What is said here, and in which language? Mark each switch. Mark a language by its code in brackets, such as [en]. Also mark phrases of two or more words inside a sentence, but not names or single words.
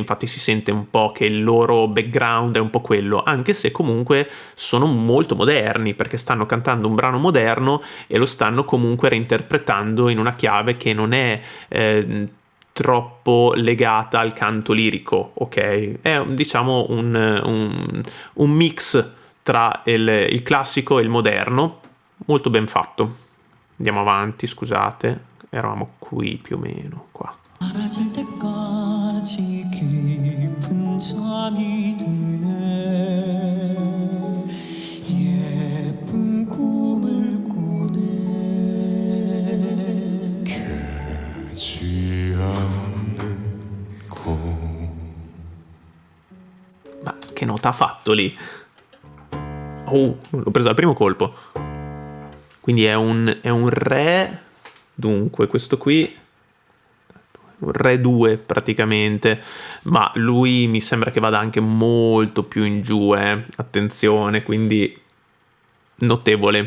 [it] Infatti si sente un po' che il loro background è un po' quello, anche se comunque sono molto moderni perché stanno cantando un brano moderno e lo stanno comunque reinterpretando in una chiave che non è troppo legata al canto lirico, ok? È diciamo un mix tra il classico e il moderno, molto ben fatto. Andiamo avanti, scusate, eravamo qui più o meno, qua. [ko] 사라질 때까지 깊은 잠이 드네. 예쁜 꿈을 꾸네. 개지 않는 곳. [it] Ma che nota ha fatto lì? Oh, l'ho preso al primo colpo. Quindi è un re. Dunque, questo qui un re 2 praticamente. Ma lui mi sembra che vada anche molto più in giù, attenzione, quindi notevole.